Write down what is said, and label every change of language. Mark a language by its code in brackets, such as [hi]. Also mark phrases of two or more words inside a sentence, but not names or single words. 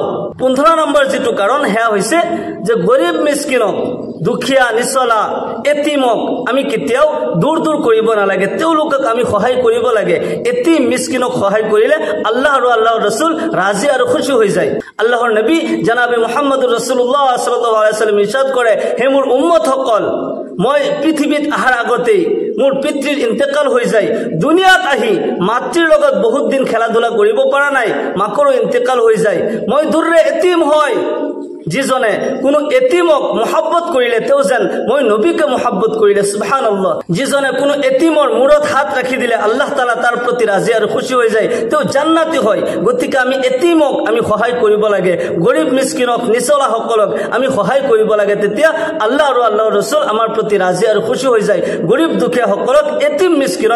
[as] 15 নম্বৰ যেটো কাৰণ হেয়া হৈছে যে গৰীব মিসকিনক দুখিয়া নিছলা এতিমক আমি কেতিয়াও দূৰ দূৰ কৰিব নালাগে তেওঁলোকক আমি সহায় কৰিব লাগে এতিম মিসকিনক সহায় কৰিলে আল্লাহ আৰু আল্লাহৰ ৰাসূল ৰাজি আৰু খুশি হৈ যায় আল্লাহৰ নবী জনাবে মুহাম্মদুৰ ৰাসূলুল্লাহ [ar] صلى الله عليه وسلم [as] ইরশাদ কৰে হে মোৰ উম্মত সকল মই পৃথিৱীত আহাৰ আগতে মোৰ পিতৃৰ ইন্তেকাল হৈ যায় দুনিয়াত আহি মাতৃৰ লগত বহুত দিন খেলাধুলা কৰিব পৰা নাই মাকৰো ইন্তেকাল হৈ যায় মই দূৰৰে এতিম হয় যিজনে কোনো এতিমক মহব্বত কৰিলে তেও যেন মই নবীকে মহব্বত কৰিলে সুবহানাল্লাহ যিজনে কোনো এতিমৰ মূৰত হাত ৰাখি দিলে আল্লাহ তাআলা তাৰ প্ৰতি ৰাজি আৰু খুশি হৈ যায় তেও জান্নাতি হয় গতিকে আমি এতিমক আমি সহায় কৰিব লাগে গৰীব মিসকিনক নিছলা সকলক আমি সহায় কৰিব লাগে তেতিয়া আল্লাহ আৰু আল্লাহৰ ৰাসূল আমাৰ প্ৰতি ৰাজি আৰু খুশি হৈ যায় গৰীব দুখীয়া সকলক এতিম মিসকিনক